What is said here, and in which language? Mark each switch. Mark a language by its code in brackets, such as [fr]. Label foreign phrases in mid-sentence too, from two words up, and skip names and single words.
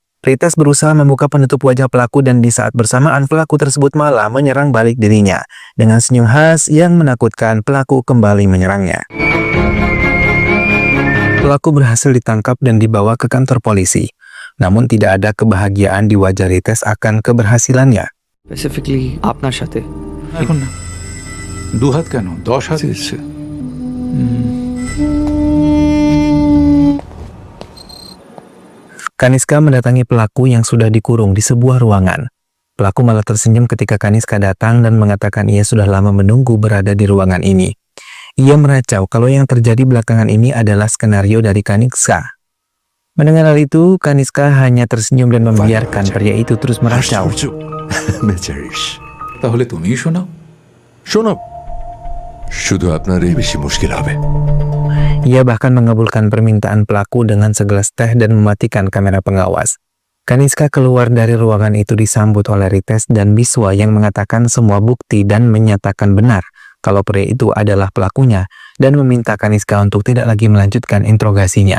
[id] Rites berusaha membuka penutup wajah pelaku dan di saat bersamaan pelaku tersebut malah menyerang balik dirinya. Dengan senyum khas yang menakutkan, pelaku kembali menyerangnya. Pelaku berhasil ditangkap dan dibawa ke kantor polisi. Namun tidak ada kebahagiaan di wajah Rites akan keberhasilannya. [bn] স্পেসিফিকলি আপনার সাথে এখন না, 2 হাত কেন, 10 হাত ইচ্ছে। [id] Kaniska mendatangi pelaku yang sudah dikurung di sebuah ruangan. Pelaku malah tersenyum ketika Kaniska datang dan mengatakan ia sudah lama menunggu berada di ruangan ini. Ia meracau kalau yang terjadi belakangan ini adalah skenario dari Kaniska. Mendengar hal itu, Kaniska hanya tersenyum dan membiarkan pria itu terus meracau. [bn] বেচারিস তাহলে তুমিই শোনাও। শোনো শুধু আপনারই বেশি মুশকিল হবে [id] Ia bahkan mengabulkan permintaan pelaku dengan segelas teh dan mematikan kamera pengawas. Kaniska keluar dari ruangan itu disambut oleh Rites dan Biswa yang mengatakan semua bukti dan menyatakan benar kalau pria itu adalah pelakunya dan meminta Kaniska untuk tidak lagi melanjutkan interogasinya.